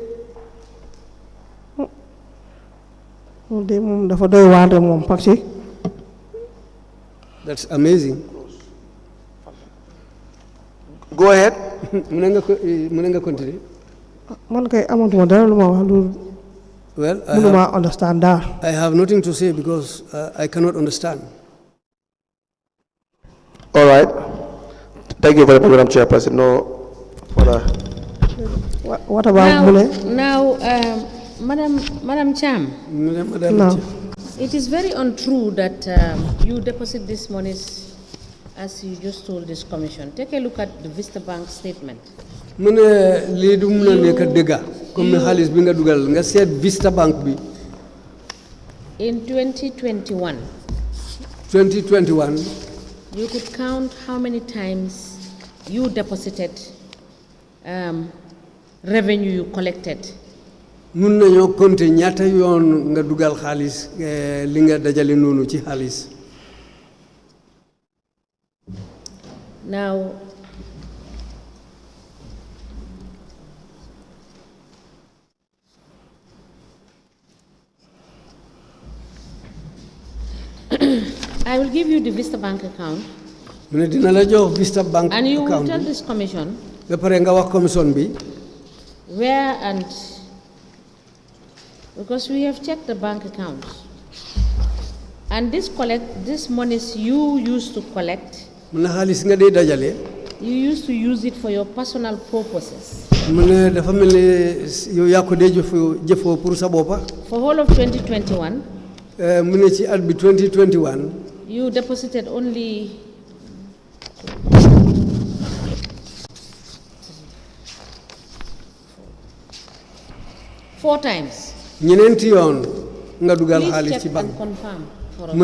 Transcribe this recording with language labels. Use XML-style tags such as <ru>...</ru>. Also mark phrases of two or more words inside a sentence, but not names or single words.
<wo>de moom dafa doy waar moom</wo> <fr>parce que.</fr> <en>That's amazing. Go ahead.</en> <wo>mu ne nga continuer. man kay amatuma dara lu ma wax lu.</wo> <en>Well, understand that. I have nothing to say because I cannot understand. All right. Thank you very much, Madam Chairperson. No further. What about now, Madam Cham? No. It is very untrue that you deposit this money as you just told this commission. Take a look at the Vista Bank statement.</en> <wo>mu ne lii du mun a nekk dëgga comme xaalis bi nga dugal nga seet Vista Bank bi.</wo> <en>In 2021. You could count how many times you deposited revenue you collected.</en> <wo>mun nañoo compter ñaata yoon nga dugal xaalis li nga dajale noonu ci xaalis.</wo> <en>Now, I will give you the Vista Bank account.</en> <wo>mu ne dina la jox Vista Bank account.</wo> <en>And you will tell this commission.</en> <wo>ba pare nga wax commission bi.</wo> <en>Where and because we have checked the bank accounts. And this monies you used to collect.</en> <wo>mu ne xaalis nga dee dajale.</wo> <en>You used to use it for your personal purposes.</en> <wo>mu ne dafa mel ni yow yaa ko dee jëfoo pour sa boppa.</wo> <en>For whole of 2021.</en> <wo>mu ne ci at bi 2021.</wo> <en>You deposited only 4 times.</en> <wo>ñeneenti yoon nga dugal xaalis ci banque.</wo> <en>Please check and confirm for us.</en>